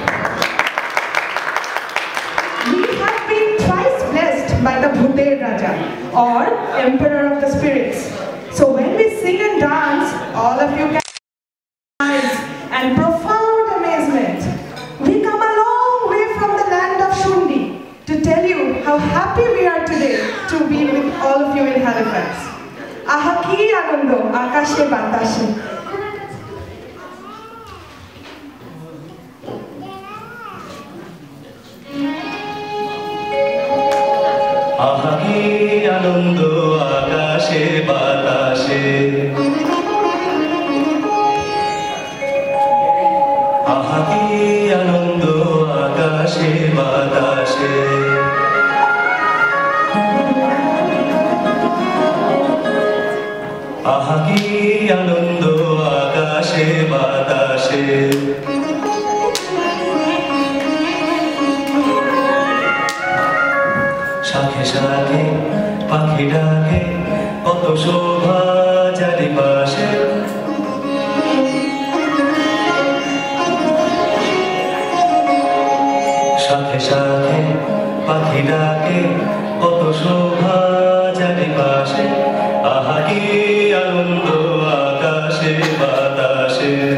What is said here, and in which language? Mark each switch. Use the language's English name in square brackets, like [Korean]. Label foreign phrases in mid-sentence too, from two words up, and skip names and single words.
[English] We have been twice blessed by the Bhuter Raja, or Emperor of the Spirits. So when we sing and dance, all of you can eyes and profound amazement. We come a long way from the land of Shundi to tell you how happy we are today to be with all of you in Halifax. [Bangla] আহা কি আনন্দ আকাশে বাতাসে. আহা কি আনন্দ আকাশে বাতাসে. আহা কি আনন্দ আকাশে বাতাসে. আহা কি আনন্দ আকাশে বাতাসে. শাখে শাখে পাখি ডাকে কত শোভা চারিপাশে শাখে শাখে পাখি ডাকে কত শোভা চারিপাশে আহা কি আনন্দ আকাশে বাতাসে